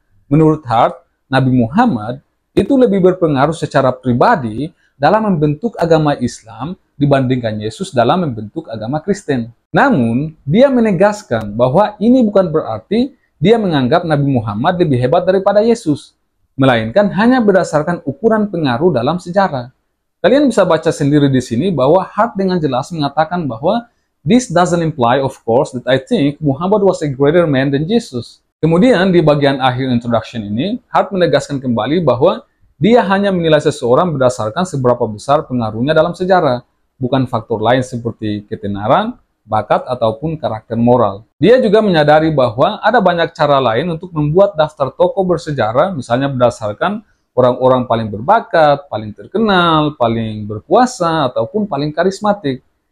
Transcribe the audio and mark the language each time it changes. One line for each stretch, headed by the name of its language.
Indonesian: Menurut Hart, Nabi Muhammad itu lebih berpengaruh secara pribadi dalam membentuk agama Islam dibandingkan Yesus dalam membentuk agama Kristen. Namun, dia menegaskan bahwa ini bukan berarti dia menganggap Nabi Muhammad lebih hebat daripada Yesus, melainkan hanya berdasarkan ukuran pengaruh dalam sejarah. Kalian bisa baca sendiri di sini bahwa Hart dengan jelas mengatakan bahwa
English: this doesn't imply, of course, that I think Muhammad was a greater man than Jesus.
Indonesian: Kemudian di bagian akhir introduction ini, Hart menegaskan kembali bahwa dia hanya menilai seseorang berdasarkan seberapa besar pengaruhnya dalam sejarah, bukan faktor lain seperti ketenaran, bakat, ataupun karakter moral. Dia juga menyadari bahwa ada banyak cara lain untuk membuat daftar tokoh bersejarah, misalnya berdasarkan orang-orang paling berbakat, paling terkenal, paling berkuasa, ataupun paling karismatik.